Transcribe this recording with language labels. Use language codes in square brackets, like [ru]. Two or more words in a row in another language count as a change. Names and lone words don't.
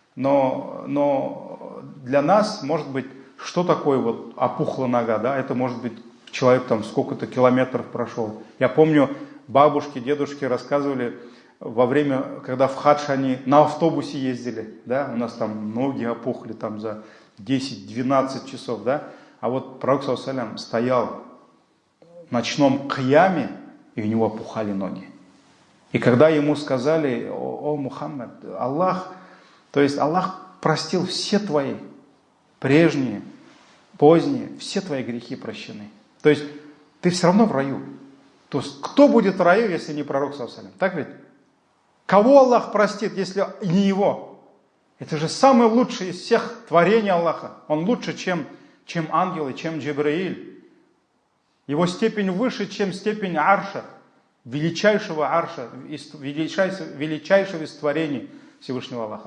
[ru] Но для нас, может быть, что такое вот опухла нога, да? Это может быть человек там сколько-то километров прошел. Я помню, бабушки, дедушки рассказывали во время, когда в хадж они на автобусе ездили, да? У нас там ноги опухли там за 10-12 часов, да? А вот пророк [ar] صلى الله عليه وسلم [ru] стоял в ночном кияме, и у него опухали ноги. И когда ему сказали: о Мухаммад, Аллах, то есть Аллах простил все твои прежние, поздние, все твои грехи прощены. То есть ты все равно в раю. То есть кто будет в раю, если не пророк [ar] صلى الله عليه وسلم? [ru] Так ведь? Кого Аллах простит, если не его? Это же самый лучший из всех творений Аллаха. Он лучше, чем ангелы, чем Джибраиль. Его степень выше, чем степень арша, величайшего арша, величайшего из творений Всевышнего Аллаха.